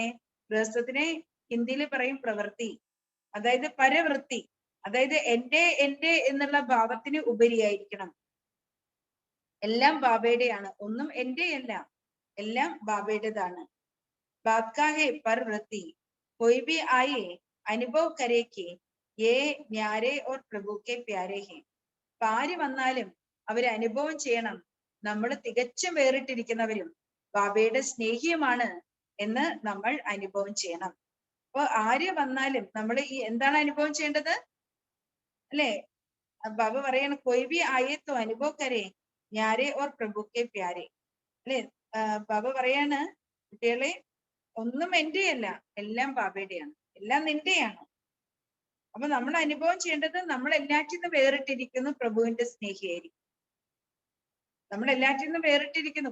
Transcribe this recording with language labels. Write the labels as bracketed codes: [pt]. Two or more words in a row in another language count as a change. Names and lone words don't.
[ml] ഗൃഹസ്ഥത്തിനെ ഹിന്ദിയിൽ പറയും പ്രവൃത്തി, അതായത് പരവൃത്തി, അതായത് എന്റെ എന്നുള്ള ഭാവത്തിന് ഉപരിയായിരിക്കണം. എല്ലാം ബാബയുടെയാണ്, ഒന്നും എന്റെ അല്ല, എല്ലാം ബാബയുടേതാണ്. [hi] बाब का है परवृत्ति कोई भी आए അനുഭവ करे कि ये न्यारे और प्रभु के प्यारे हैं. [ml] ആര് വന്നാലും അവര് അനുഭവം ചെയ്യണം, നമ്മൾ തികച്ചും വേറിട്ടിരിക്കുന്നവരും ബാബയുടെ സ്നേഹിയുമാണ് എന്ന് നമ്മൾ അനുഭവം ചെയ്യണം. അപ്പൊ ആര് വന്നാലും നമ്മൾ എന്താണ് അനുഭവം ചെയ്യേണ്ടത്? അല്ലെ, ബാബ പറയാണ് [hi] कोई भी आए तो അനുഭവ करे न्यारे और प्रभु के प्यारे. [ml] അല്ലെ, ബാബ പറയാണ് കുട്ടികളെ, ഒന്നും എന്റെയല്ല, എല്ലാം ബാബയുടെയാണ്, എല്ലാം നിന്റെയാണ്. അപ്പൊ നമ്മൾ അനുഭവം ചെയ്യേണ്ടത് നമ്മൾ എല്ലാറ്റിൽ നിന്നും വേറിട്ടിരിക്കുന്നു, പ്രഭുവിന്റെ സ്നേഹിയായിരിക്കും. നമ്മൾ എല്ലാറ്റിൽ നിന്നും വേറിട്ടിരിക്കുന്നു.